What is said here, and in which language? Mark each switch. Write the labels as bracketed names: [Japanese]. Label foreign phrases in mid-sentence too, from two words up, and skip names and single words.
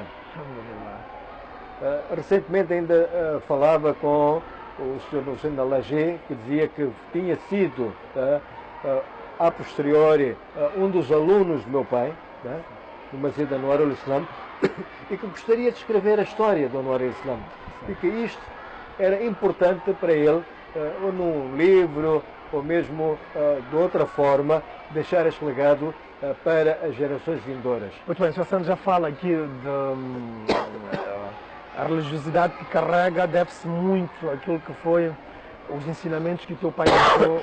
[Portuguese] Recentemente ainda falava com o Sr. Lucena Lagé, que dizia que tinha sido, [Latin] a posteriori, [Portuguese] um dos alunos do meu pai, né? Do Masjid Anwar al-Islam, e que gostaria de escrever a história do Anwar al-Islam. E que isto era importante para ele, ou num livro, ou mesmo de outra forma, deixar este legado para as gerações vindouras. Muito bem, o Sr. Santos já fala aqui a religiosidade que carrega, deve-se muito àquilo que foi os ensinamentos que o teu pai deixou.